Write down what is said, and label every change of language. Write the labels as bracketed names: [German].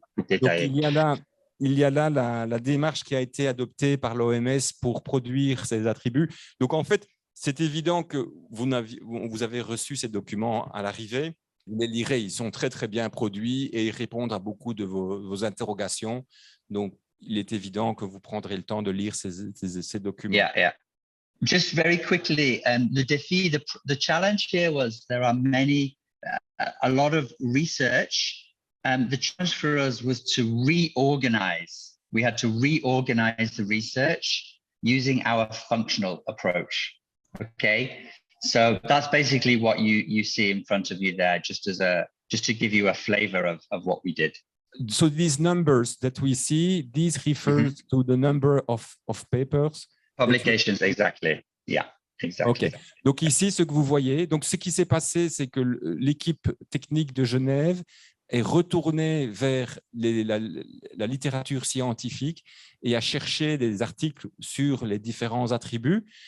[French] Donc, il y a là la démarche qui a été adoptée par l'OMS pour produire ces attributs. Donc, en fait, c'est évident que vous avez reçu ces documents à l'arrivée. Vous les lirez, ils sont très, très bien produits et ils répondent à beaucoup de vos interrogations. Donc, il est évident que vous prendrez le temps de lire ces documents. [English] Yeah. Just very quickly, the défi, the challenge here was there are a lot of research. The challenge for us was to reorganize. We had to reorganize the research using our functional approach. Okay, so that's basically what you see in front of you there, just to give you a flavor of what we did. So these numbers that we see, these refers to the number of papers. Publications, exactly. Yeah. Exactly. OK. [French] Donc ici, ce que vous voyez, donc ce qui s'est passé, c'est que l'équipe technique de Genève est retournée vers la littérature scientifique et a cherché des articles sur les différents attributs.